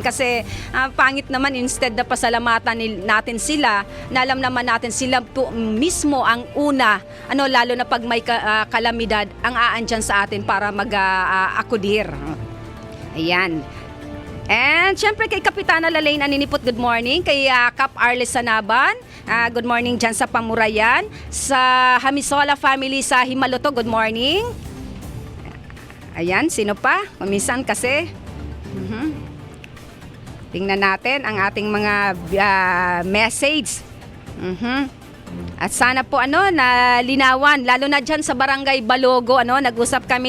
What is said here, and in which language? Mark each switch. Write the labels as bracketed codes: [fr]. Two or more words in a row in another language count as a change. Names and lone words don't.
[tl] Kasi pangit naman, instead na pasalamatan natin sila, na alam naman natin sila po mismo ang una, lalo na pag may kalamidad, ang aandyan sa atin para mag-akudir. Ayan. And syempre kay Kapitana Lalaine Aninipot, [en] good morning. [tl] Kay Cap Arles Sanaban, [en] good morning [tl] dyan sa Pamurayan. Sa Hamisola family sa Himaluto, [en] good morning. [tl] Ayan, sino pa? Minsan kasi. Tingnan natin ang ating mga message. At sana po na linawan, lalo na dyan sa Barangay Balogo, nag-usap kami.